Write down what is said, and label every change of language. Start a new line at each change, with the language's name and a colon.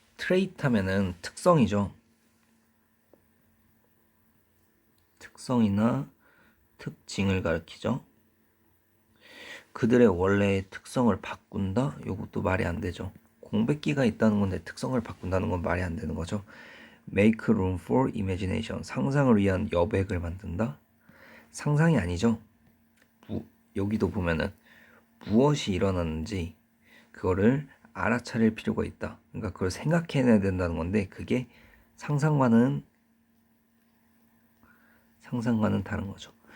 Korean: trait 하면은 특성이죠. 특성이나 특징을 가리키죠. 그들의 원래의 특성을 바꾼다? 이것도 말이 안 되죠. 공백기가 있다는 건데 특성을 바꾼다는 건 말이 안 되는 거죠.
English: Make room for imagination.
Korean: 상상을 위한 여백을 만든다? 상상이 아니죠. 여기도 보면은 무엇이 일어났는지 그거를 알아차릴 필요가 있다. 그러니까 그걸 생각해내야 된다는 건데 그게 상상과는 다른 거죠.